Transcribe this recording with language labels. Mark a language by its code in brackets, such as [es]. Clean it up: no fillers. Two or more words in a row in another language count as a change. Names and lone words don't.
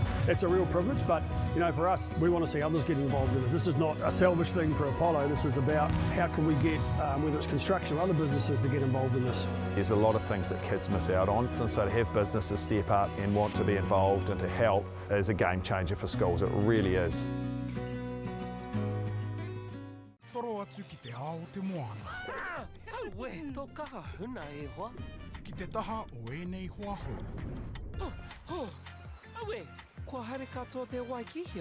[en] It's a real privilege, but you know, for us, we want to see others get involved in it. This is not a selfish thing for Apollo. This is about how can we get, whether it's construction or other businesses, to get involved in this. There's a lot of things that kids miss out on, and so to have businesses step up and want to be involved and to help is a game changer for schools. It really is. [mi] Toro atu ki te ao te moana. Aue, tō kaha huna e hoa. Ki te taha o enei hoa hou. Aue, kua haere katoa te Waikihia.